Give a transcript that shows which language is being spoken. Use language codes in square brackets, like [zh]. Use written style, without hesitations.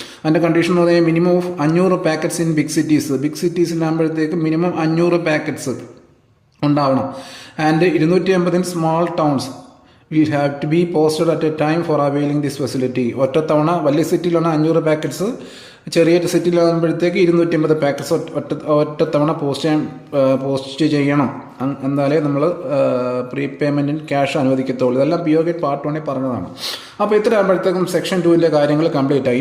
[ml] അതിൻ്റെ കണ്ടീഷൻ എന്ന് പറഞ്ഞാൽ [en] minimum of 500 packets in big [ml] സിറ്റീസിലാകുമ്പോഴത്തേക്ക് minimum 500 packets ഉണ്ടാവണം. [en] And 250 in small towns will have to be posted at a time for availing this facility. [ml] ഒറ്റത്തവണ വലിയ സിറ്റിയിലാണ് 500 packets, ചെറിയ സിറ്റിയിലാകുമ്പോഴത്തേക്ക് 250 packets ഒറ്റത്തവണ post ചെയ്യണം. എന്നാലേ നമ്മൾ പ്രീപേയ്മെൻറ്റിന് ക്യാഷ് അനുവദിക്കത്തുള്ളൂ. ഇതെല്ലാം POK പാർട്ട് 1-ൽ പറഞ്ഞതാണ്. അപ്പോൾ ഇത്ര ആകുമ്പോഴത്തേക്കും സെക്ഷൻ 2-ൻ്റെ കാര്യങ്ങൾ കംപ്ലീറ്റ് ആയി.